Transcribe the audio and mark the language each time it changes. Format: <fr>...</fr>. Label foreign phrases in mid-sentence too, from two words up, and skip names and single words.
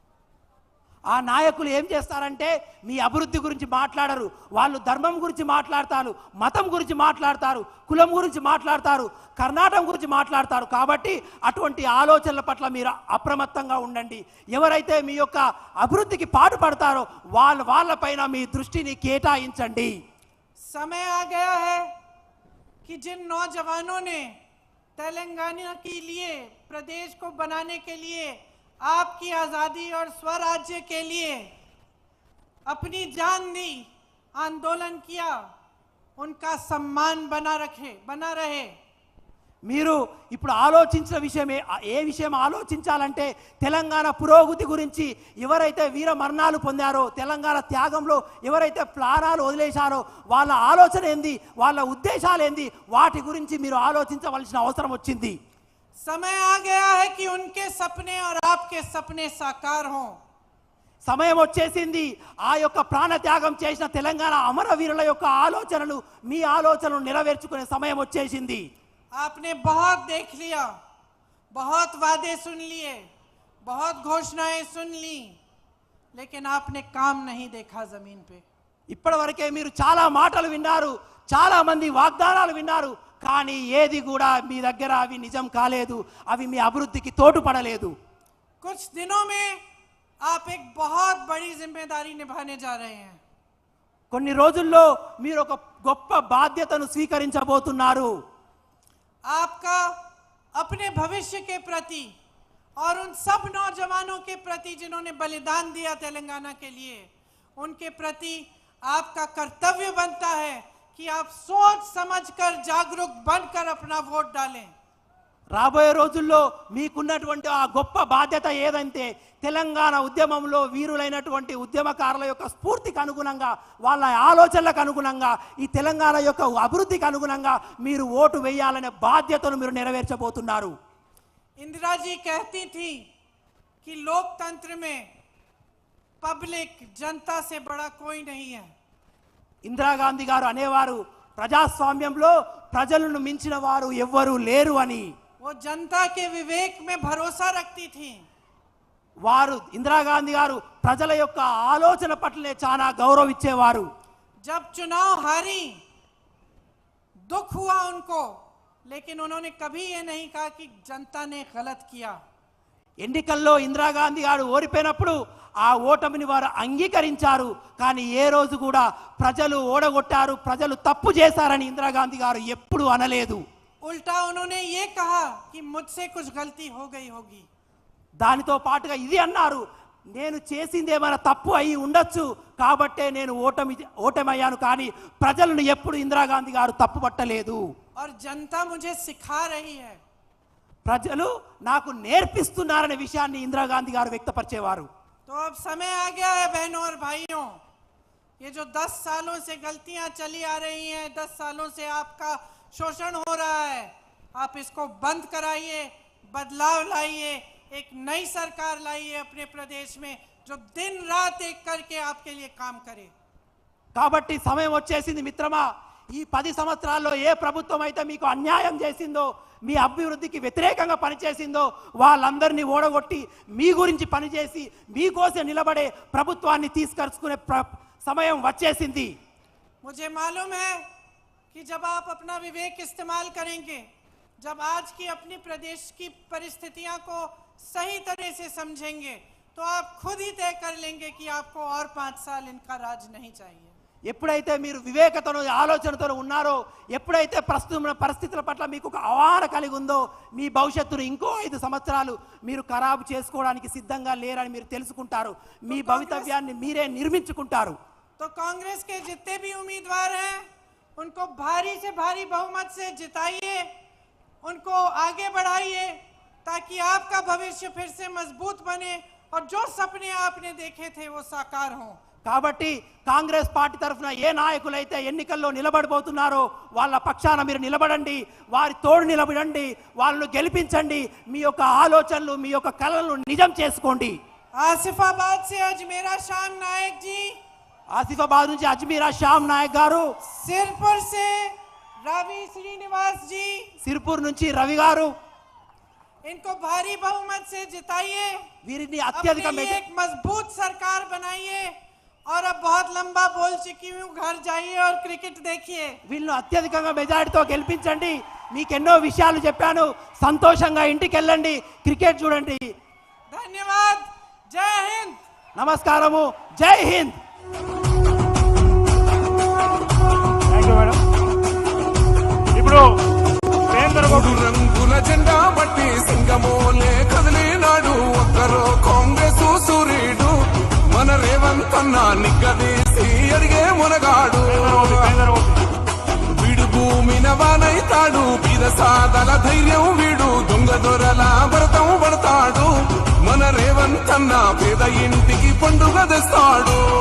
<te>ఆ నాయకులు ఏం చేస్తారంటే మీ అభివృద్ధి గురించి మాట్లాడరు. వాళ్ళు ధర్మం గురించి మాట్లాడతారు, మతం గురించి మాట్లాడతారు, కులం గురించి మాట్లాడతారు, కర్ణాటకం గురించి మాట్లాడతారు. కాబట్టి అటువంటి ఆలోచనల పట్ల మీరు అప్రమత్తంగా ఉండండి. ఎవరైతే మీ యొక్క అభివృద్ధికి పాటుపడతారో వాళ్ళపైన మీ దృష్టిని కేటాయించండి.</te> <hi>समय आ गया है कि जिन नौजवानों ने तेलंगाना के लिए, प्रदेश को बनाने के लिए, आपकी आजादी और स्वराज्य के लिए अपनी जान दी, आंदोलन किया, उनका सम्मान बना रहे.</hi> <te>మీరు ఇప్పుడు ఆలోచించిన విషయమే ఏ విషయం ఆలోచించాలంటే తెలంగాణ పురోగతి గురించి. ఎవరైతే వీర మరణాలు పొందారో, తెలంగాణ త్యాగంలో ఎవరైతే ప్రాణాలు వదిలేశారో వాళ్ళ ఆలోచన ఏంది, వాళ్ళ ఉద్దేశాలు ఏంది, వాటి గురించి మీరు ఆలోచించవలసిన అవసరం వచ్చింది.</te> <hi>समय आ गया है कि उनके सपने और आपके सपने साकार हों.</hi> <te>సమయం వచ్చేసింది. ఆ యొక్క ప్రాణ త్యాగం చేసిన తెలంగాణ అమరవీరుల యొక్క ఆలోచనలు, మీ ఆలోచనలు నెరవేర్చుకునే సమయం వచ్చేసింది.</te> <hi>आपने बहुत देख लिया, बहुत वादे सुन लिए, बहुत घोषणाएं सुन ली, लेकिन आपने काम नहीं देखा जमीन पे.</hi> <te>ఇప్పటివరకే మీరు చాలా మాటలు విన్నారు, చాలా మంది వాగ్దానాలు విన్నారు, కానీ ఏది కూడా మీ దగ్గర అవి నిజం కాలేదు, అవి మీ అభివృద్ధికి తోడ్పడలేదు.</te> <hi>कुछ दिनों में आप एक बहुत बड़ी जिम्मेदारी निभाने जा रहे हैं.</hi> <te>కొన్ని రోజుల్లో మీరు ఒక గొప్ప బాధ్యతను స్వీకరించబోతున్నారు.</te> <hi>आपका अपने भविष्य के प्रति और उन सब नौजवानों के प्रति जिन्होंने बलिदान दिया तेलंगाना के लिए, उनके प्रति आपका कर्तव्य बनता है कि आप सोच समझकर जागरूक बनकर अपना वोट डालें.</hi> <te>రాబోయే రోజుల్లో మీకున్నటువంటి ఆ గొప్ప బాధ్యత ఏదంటే తెలంగాణ ఉద్యమంలో వీరులైనటువంటి ఉద్యమకారుల యొక్క స్ఫూర్తికి అనుగుణంగా, వాళ్ళ ఆలోచనలకు అనుగుణంగా, ఈ తెలంగాణ యొక్క అభివృద్ధికి అనుగుణంగా మీరు ఓటు వేయాలనే బాధ్యతను మీరు నెరవేర్చబోతున్నారు.</te> <hi>इंदिरा जी कहती थी कि लोकतंत्र में पब्लिक, जनता से बड़ा कोई नहीं है.</hi> <te>ఇందిరాగాంధీ గారు అనేవారు, ప్రజాస్వామ్యంలో ప్రజలను మించిన వారు ఎవ్వరూ లేరు అని.</te> <hi>वो जनता के विवेक में भरोसा रखती थी.</hi> <te>వారు ఇందిరాగాంధీ గారు ప్రజల యొక్క ఆలోచన పట్లనే చాలా గౌరవించేవారు.</te> <hi>जब चुनाव हारी, दुख हुआ उनको, लेकिन उन्होंने कभी ये नहीं कहा कि जनता ने गलत किया.</hi> <te>ఎన్నికల్లో ఇందిరాగాంధీ గారు ఓడిపోయినప్పుడు ఆ ఓటమిని వారు అంగీకరించారు, కానీ ఏ రోజు కూడా ప్రజలు ఓడగొట్టారు, ప్రజలు తప్పు చేశారని ఇందిరాగాంధీ గారు ఎప్పుడూ అనలేదు.</te> <hi>उल्टा उन्होंने ये कहा कि मुझसे कुछ गलती हो गई होगी.</hi> <te>దానితో పాటుగా ఇది అన్నారు, నేను చేసింది ఏమైనా తప్పు అయి ఉండొచ్చు కాబట్టే నేను ఓటమయ్యాను, కానీ ప్రజలను ఎప్పుడు ఇందిరాగాంధీ గారు తప్పు పట్టలేదు.</te> <hi>और जनता मुझे सिखा रही है.</hi> <te>ప్రజలు నాకు నేర్పిస్తున్నారనే విషయాన్ని ఇందిరాగాంధీ గారు వ్యక్తపరిచేవారు.</te> <hi>तो अब समय आ गया है बहनों और भाइयों, ये जो 10 सालों से गलतियां चली आ रही हैं, 10 सालों से आपका शोषण हो रहा है, आप इसको बंद कराइए, बदलाव लाइए, एक नई सरकार लाइए अपने प्रदेश में जो दिन रात एक करके आपके लिए काम करे.</hi> <te>కాబట్టి సమయం వచ్చేసింది మిత్రమా. ఈ 10 సంవత్సరాల్లో ఏ ప్రభుత్వం అయితే మీకు అన్యాయం చేసిందో, మీ అభివృద్ధికి వ్యతిరేకంగా పనిచేసిందో వాళ్ళందరినీ ఓడగొట్టి మీ గురించి పనిచేసి మీకోసం నిలబడే ప్రభుత్వాన్ని తీసుకొచ్చుకునే సమయం వచ్చేసింది.</te> <hi>मुझे मालूम है कि जब आप अपना विवेक इस्तेमाल करेंगे, जब आज की अपनी प्रदेश की परिस्थितियां को सही तरह से समझेंगे, तो आप खुद ही तय कर लेंगे कि आपको और 5 साल इनका राज नहीं चाहिए.</hi> <te>ఎప్పుడైతే మీరు వివేకతను ఆలోచనతో ఉన్నారో, ఎప్పుడైతే ప్రస్తుత పరిస్థితుల పట్ల మీకు ఒక అవగాహన కలిగి ఉందో, మీ భవిష్యత్తును ఇంకో 5 సంవత్సరాలు మీరు ఖరాబు చేసుకోవడానికి సిద్ధంగా లేరని మీరు తెలుసుకుంటారు. మీ భవితవ్యాన్ని మీరే నిర్మించుకుంటారు.</te> <hi>तो कांग्रेस के जितने भी उम्मीदवार हैं उनको भारी से भारी बहुमत से जिताइए, उनको आगे बढ़ाइए, ताकि आपका भविष्य फिर से मजबूत बने और जो सपने आपने देखे थे वो साकार हों.</hi> <te>కాబట్టి కాంగ్రెస్ పార్టీ తరఫున ఏ నాయకులైతే ఎన్నికల్లో నిలబడబోతున్నారో వాళ్ళ పక్షాన మీరు నిలబడండి, వారి తోడు నిలబడండి, వాళ్ళను గెలిపించండి, మీ యొక్క ఆలోచనలు, మీ యొక్క కలలను నిజం చేసుకోండి.</te> <hi>आसिफाबाद से अजमेरा शाम नायक जी,</hi> <te>ఆసిఫాబాద్ నుంచి అజ్మీరా శ్యామ్ నాయక్ గారు,</te> <hi>सिरपुर से रवि श्रीनिवास जी,</hi> <te>సిర్పూర్ నుంచి రవి గారు,</te> <hi>इनको भारी बहुमत से जिताइए,</hi> <te>వీరిని అత్యధిక</te> <hi>अपने लिए एक मजबूत सरकार बनाइए। और अब बहुत लंबा बोल चुकी हूँ, घर जाइए और क्रिकेट देखिए।</hi> <te>వీళ్ళను అత్యధికంగా మెజారిటీతో గెలిపించండి। మీకు ఎన్నో విషయాలు చెప్పాను, సంతోషంగా ఇంటికి వెళ్ళండి, క్రికెట్ చూడండి।</te> <hi>धन्यवाद, जय हिंद।</hi> <te>నమస్కారము,</te> <hi>जय हिंद।</hi> <en>thank you madam.</en> <te>ఇప్పుడు కేంద్ర మూడు రంగుల జెండా బట్టి సింగమోలే కదిలినాడు ఒక్కరో కాంగ్రెస్ సూర్యుడు మన రేవంత్ అన్న నిగ్గదీసి అడిగే మునగాడు వీడు భూమిన వానైతాడు బీద సాదల ధైర్యం వీడు దొంగ దొరల భరతం పడతాడు మన రేవంత్ అన్న పేద ఇంటికి పండుగ తెస్తాడు</te>